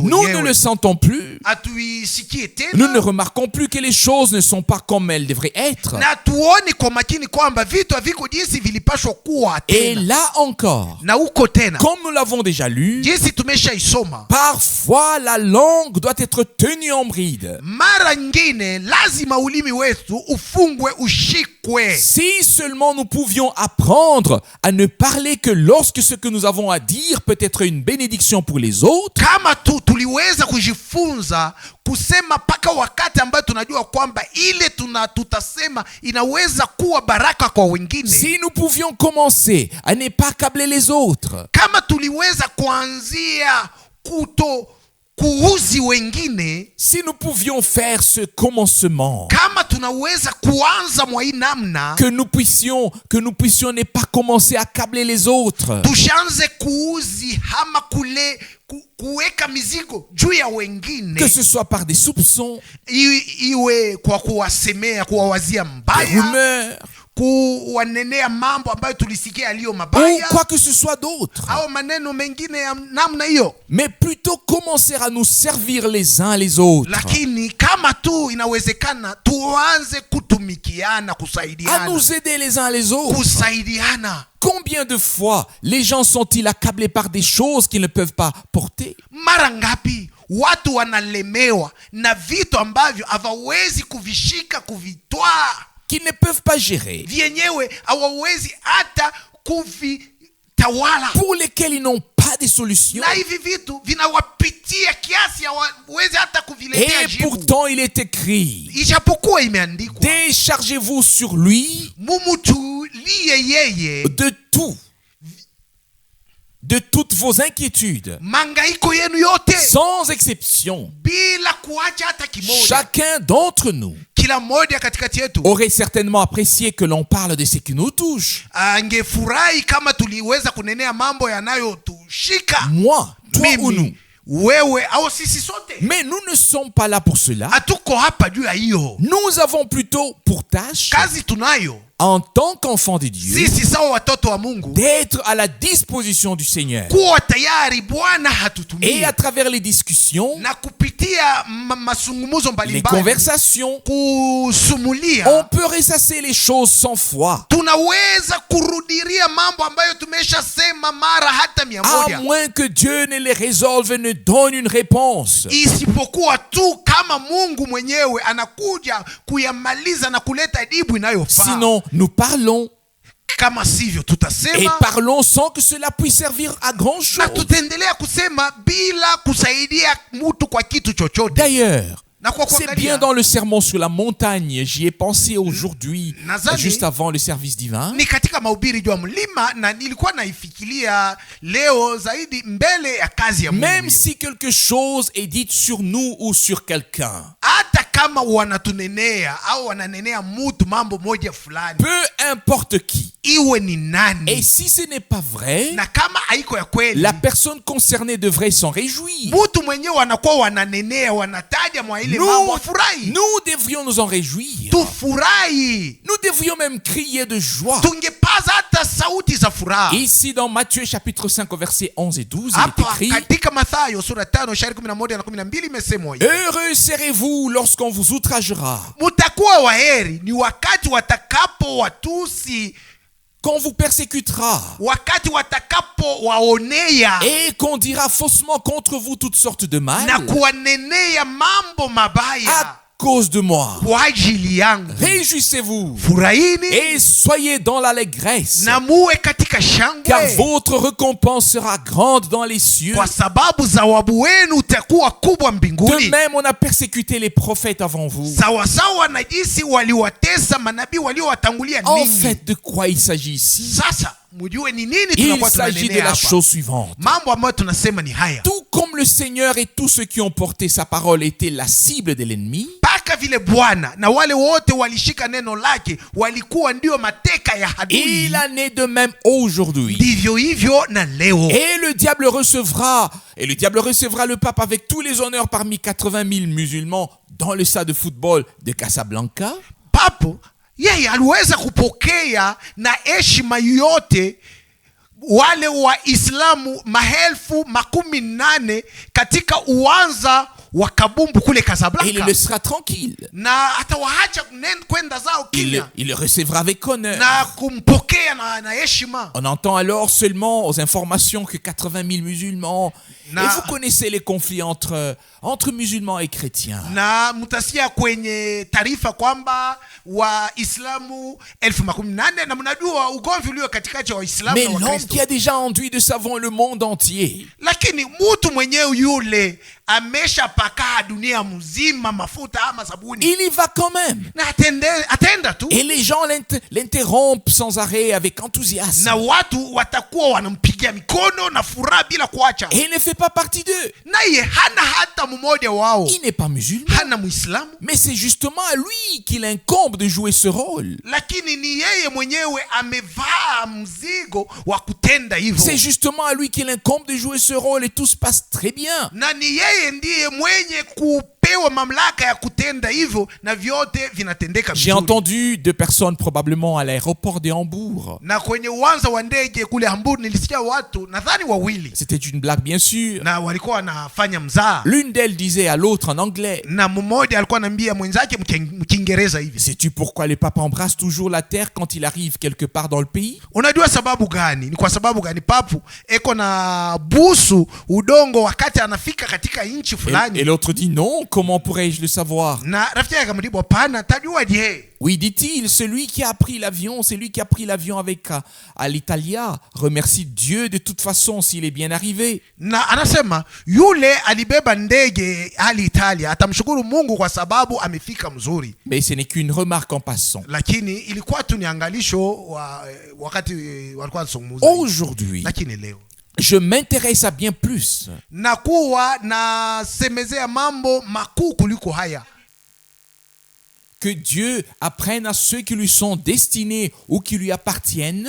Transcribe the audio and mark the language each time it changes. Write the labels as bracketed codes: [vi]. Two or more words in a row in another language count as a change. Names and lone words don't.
[fr] Nous ne [sw] wenyewe. [fr] le sentons plus. [sw] Hatuisikie [fr] Nous ne [sw] tena [fr] remarquons plus que les choses ne sont pas comme elles devraient être. [sw] na tuoni kwa makini kwamba vitu haviko jinsi vilipashwa kuwa [fr] Et [sw] tena. [fr] là encore, [sw] Na uko tena [fr] comme nous l'avons déjà lu, [sw] jinsi tumeshaisoma, [fr] parfois la langue doit être tenue en bride. [sw] mara nyingine lazima ulimi wetu ufungwe, ushikwe. [fr] Si seulement nous pouvions apprendre à ne parler que lorsque ce que nous avons à dire peut être une bénédiction pour les autres, [sw] Kama tuliweza kujifunza kusema paka wakati ambayo tunajua kwamba ile tutasema inaweza kuwa baraka kwa wengine. [fr] si nous pouvions commencer à ne pas accabler les autres, [sw] Kama tuliweza kuanzia kuuzi wengine, [fr] si nous pouvions faire ce commencement, [sw] kama tunaweza kuanza mwa hii namna, [fr] que nous puissions ne pas commencer à accabler les autres, [sw] tushanze kuuzi ama kuweka mizigo juu ya [fr] que [sw] wengine, [fr] ce soit par des soupçons, [sw] iwe kwa kuwasemea, kuwawazia [fr] des [sw] mbaya, [fr] rumeurs, [sw] kuwanenea mambo ambayo tulisikia yaliyo [fr] ou [sw] mabaya, [fr] quoi que ce soit d'autre, [sw] au maneno mengine ya namna hiyo. [fr] mais plutôt commencer à nous servir les uns les autres, [sw] Lakini kama tu inawezekana tuanze kutumikiana, [fr] à [sw] kusaidiana, [fr] nous aider les uns les autres. [sw] kusaidiana. [fr] Combien de fois les gens sont-ils accablés par des choses qu'ils ne peuvent pas porter? [sw] Mara ngapi watu wanalemewa na vitu ambavyo hawawezi kuvishika, kuvitwaa, [fr] Qu'ils ne peuvent pas gérer, [sw] vyenyewe hawawezi hata kuvitawala, [fr] pour lesquels ils n'ont pas de solution. [sw] na hivi vitu vinawapitia kiasi hawawezi hata kuviletea [fr] Et [sw] jibu. [fr] pourtant il est écrit, [sw] Ijapokuwa imeandikwa, [fr] déchargez-vous sur lui [sw] mumutulie yeye [fr] de toutes vos inquiétudes, [sw] mangaiko yenu yote [fr] sans exception. [sw] bila kuacha hata kimoja. [fr] Chacun d'entre nous [sw] Kila mmoja katikati yetu [fr] aurait certainement apprécié que l'on parle de ce qui nous touche. [sw] angefurahi kama tuliweza kunenea mambo yanayotushika, [fr] Moi, toi ou nous. [sw] mimi, wewe au sisi sote. [fr] Mais nous ne sommes pas là pour cela. [sw] Hatuko hapa juu ya hiyo. [fr] Nous avons plutôt pour tâche, [sw] Kazi tunayo [fr] en tant qu'enfants de Dieu, [sw] sisi sawa watoto wa Mungu, [fr] d'être à la disposition du Seigneur. [sw] kuwa tayari Bwana [fr] Et [sw] hatutumie, [fr] à travers les discussions, [sw] na kupitia masungumuzo [fr] les [sw] mbalimbali, [fr] conversations, [sw] kusumulia, [fr] on peut ressasser les choses 100 fois, [sw] tunaweza kurudiria mambo ambayo tumeshasema mara hata 100, [fr] à moins que Dieu ne les résolve et ne donne une réponse. [sw] isipokuwa tu kama Mungu mwenyewe anakuja kuyamaliza na kuleta jibu inayofaa. [fr] Sinon, nous parlons [sw] Kama sivyo [fr] et [sw] tutasema [fr] parlons sans que cela puisse servir à grand chose. [sw] na tutaendelea kusema bila kusaidia mtu kwa kitu chochote. [fr] D'ailleurs, [sw] Na na kwa [fr] C'est bien [sw] kuangalia [fr] dans le sermon sur la montagne, j'y ai pensé aujourd'hui, [sw] Nazani, [fr] juste avant le service divin. [sw] ni katika mahubiri juu ya mlima, na nilikuwa naifikiria leo zaidi mbele ya kazi ya [fr] Même [sw] Mungu. [fr] si quelque chose est dit sur nous ou sur quelqu'un, [sw] Hata kama wanatunenea au wananenea mtu mambo moja fulani, [fr] peu importe qui, [sw] iwe ni nani, [fr] et si ce n'est pas vrai, [sw] na kama haiko ya kweli, [fr] la personne concernée devrait s'en réjouir. [sw] mtu mwenyewe wanakuwa wananenea, wanataja mwa ile mambo, afurahi. [fr] Nous devrions nous en réjouir. [sw] Tufurahi, [fr] Nous devrions même crier de joie. [sw] tungepaza hata sauti za furaha. [fr] Ici dans Matthieu chapitre 5 versets 11 et 12, il est [sw] Hapa [fr] écrit: [sw] katika Mathayo sura 5 shairi 11 na 12 imesemwa hivi: [fr] Heureux serez-vous lorsqu'on vous outragera, [sw] mutakuwa waheri ni wakati watakapo watusi, [fr] qu'on vous persécutera, [sw] wakati watakapo waonea [fr] et qu'on dira faussement contre vous toutes sortes de mal [sw] na kuwanenea mambo mabaya [fr] à cause de moi. [sw] kwa ajili yangu. [fr] Réjouissez-vous [sw] Furahini [fr] et soyez dans l'allégresse, [sw] na muwe katika [fr] car [sw] shangwe, [fr] votre récompense sera grande dans les cieux. [sw] kwa sababu zawabu wenu utakuwa kubwa [fr] De [sw] mbinguni. [fr] même, on a persécuté les prophètes avant vous. [sw] Sawasawa na jinsi waliwatesa manabii waliowatangulia [fr] En [sw] ninyi. [fr] fait, de quoi il s'agit ici? [sw] Sasa mjue ni nini [fr] Il [sw] tunakuwa [fr] s'agit de [sw] tunanenea [fr] la [sw] hapa. [fr] chose suivante. [sw] Mambo ambayo tunasema ni haya: [fr] Tout comme le Seigneur et tous ceux qui ont porté sa parole étaient la cible de l'ennemi, [sw] mpaka vile Bwana na wale wote walishika neno lake walikuwa ndio mateka ya adui, [fr] il en est de même aujourd'hui. [sw] ndivyo hivyo na leo. [fr] Et le diable recevra le pape avec tous les honneurs parmi 80 000 musulmans dans le stade de football de Casablanca. [sw] Papo yeye aliweza kupokea na heshima yote wale Waislamu maelfu 18 katika uwanja wa kabumbu kule [fr] Et il [sw] Casablanca, [fr] le sera tranquille. [sw] na atawaacha kwenda zao kimya [fr] Il le recevra avec honneur. [sw] na kumpokea na heshima. [fr] On entend alors seulement aux informations que 80 000 musulmans. [sw] Na- [fr] Et vous connaissez les conflits entre musulmans et chrétiens. [sw] Na mtasikia kwenye taarifa kwamba Waislamu 18,000, na mnajua ugomvi ulio katikati ya Waislamu [fr] Mais [sw] na [fr] l'homme [sw] Wakristo. [fr] qui a déjà enduit de savon le monde entier, [sw] Lakini mtu mwenyewe yule ameshapaka dunia mzima mafuta ama sabuni, [fr] il y va quand même. [sw] na atenda tu, [fr] Et les gens l'interrompent sans arrêt avec enthousiasme. [sw] na watu watakuwa wanampigia mikono na furaha bila kuacha. [fr] Et il ne fait pas partie d'eux. [sw] Naye hana hata mmoja wao, [fr] Il n'est pas musulman. [sw] hana Muislamu, [fr] Mais c'est justement à lui qu'il incombe de jouer ce rôle. [sw] lakini ni yeye mwenyewe amevaa mzigo wa kutenda hivyo, [fr] C'est justement à lui qu'il incombe de jouer ce rôle et tout se passe très bien. [sw] na ni yeye ndiye mwenye kupewa mamlaka ya kutenda hivyo, na vyote vinatendeka [fr] J'ai [sw] vizuri. [fr] entendu deux personnes probablement à l'aéroport de Hambourg. [sw] Na kwenye uwanja wa ndege kule Hamburg nilisikia watu nadhani wawili, [fr] C'était une blague bien sûr. [sw] na walikuwa wanafanya mzaa, [fr] L'une d'elles disait à l'autre en anglais: [sw] na mmoja alikuwa anaambia mwenzake mkiingereza hivi: [fr] sais-tu pourquoi le pape embrasse toujours la terre quand il arrive quelque part dans le pays? [sw] unajua sababu gani? Ni kwa sababu gani papu eko na busu udongo wakati anafika katika nchi [fr] Et [sw] fulani? [fr] l'autre dit: non, comment pourrais-je le savoir? [sw] Na rafiki yake akamjibu, hapana, tajua je? [fr] Oui, dit-il, celui qui a pris l'avion avec Alitalia remercie Dieu de toute façon s'il est bien arrivé. [sw] Na anasema yule alibeba ndege hali Italia atamshukuru Mungu kwa sababu amefika mzuri. [fr] Mais ce n'est qu'une remarque en passant. [sw] Lakini ilikuwa tu ni angalisho wakati walikuwa wanazungumza. [fr] Aujourd'hui, [sw] Lakini leo [fr] je m'intéresse à bien plus. [sw] na kuwa na semezea mambo makuu kuliko haya. [fr] Que Dieu apprenne à ceux qui lui sont destinés ou qui lui appartiennent